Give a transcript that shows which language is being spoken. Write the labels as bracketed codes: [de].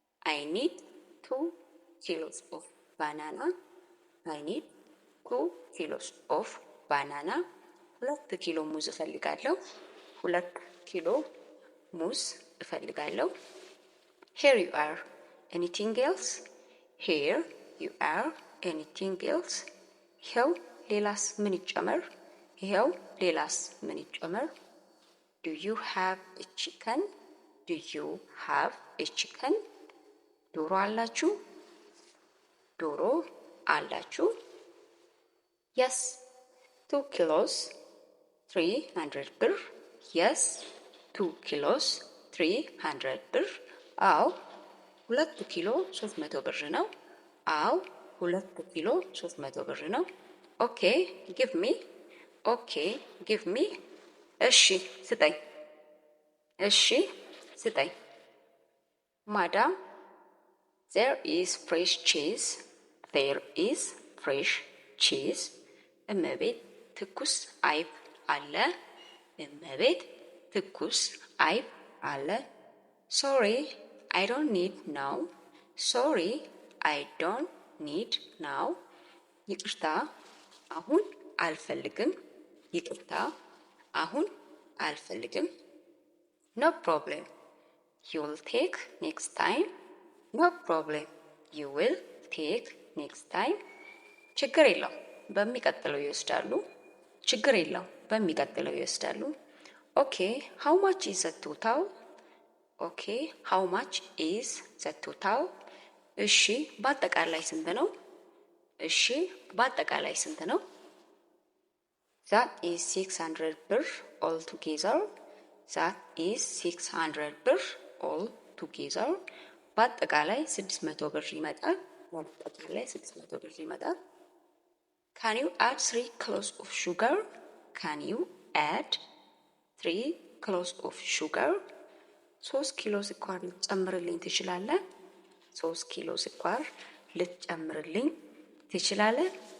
[en] አይ ኒድ 2 kilos of banana. I need 2 kilos of banana. [am] 2 ኪሎ ሙዝ እፈልጋለሁ። 2 ኪሎ ሙዝ እፈልጋለሁ። [en] Here you are. Anything else? Here you are. Anything else? [am] ይኸው ሌላስ ምን ይጨመር? ይኸው ሌላስ ምን ይጨመር? [en] Do you have a chicken? Do you have a chicken? [am] ዶሮ አላችሁ? ዶሮ አላችሁ? [en] Yes. 2 kilos 300 ብር። Yes. 2 kilos [am] 300 ብር። አዎ 2 ኪሎ 300 ብር ነው። አዎ 2 ኪሎ 300 ብር ነው። [en] Okay, give me. Okay, give me. [am] እሺ ስጠኝ። እሺ ስጠኝ። [en] Madam, there is fresh cheese. There is fresh cheese. [am] እመቤት ትኩስ አይብ አለ። እመቤት ትኩስ አይብ አለ። [en] Sorry, I don't need now. Sorry, I don't need now. [am] ይቅርታ አሁን አልፈልግም። ይቅርታ አሁን አልፈልግም። [en] No problem. You will take next time. No problem. You will take next time. [am] ችግር የለውም በሚቀጥለው ይወስዳሉ። [en] ችግር የለውም በሚቀጥለው ይወስዳሉ። Okay, how much is the total? Okay, how much is the total? [am] እሺ በአጠቃላይ ስንት ነው? እሺ በአጠቃላይ ስንት ነው? [en] That is 600 ብር all together. That is 600 ብር all together. [am] በአጠቃላይ 600 ብር ይመጣል። በአጠቃላይ 600 ብር ይመጣል። [en] Can you add 3 kilos of sugar? Can you add 3 kilos of sugar? [am] 3 ኪሎ ስኳር ልትጨምርልኝ ትችላለህ? 3 ኪሎ ስኳር ልትጨምርልኝ ትችላለህ?